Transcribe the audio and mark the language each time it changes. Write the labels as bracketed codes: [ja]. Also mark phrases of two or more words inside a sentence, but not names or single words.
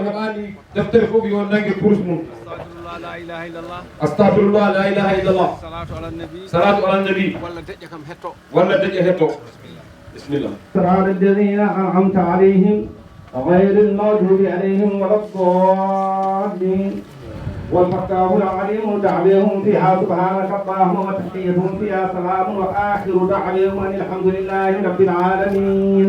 [ff] heɓani deftere fof yo nangue kurus mum [ar] أستغفر الله لا إله إلا الله الصلاة على النبي [ff] walla deƴƴa hetto bismillah [ar] صراط الذين أنعمت عليهم غير المغضوب عليهم ولا الضالين والفتاح العليم دعوهم فيها سبحانك اللهم وتحيتهم فيها سلام وآخر دعوهم أن الحمد لله رب العالمين.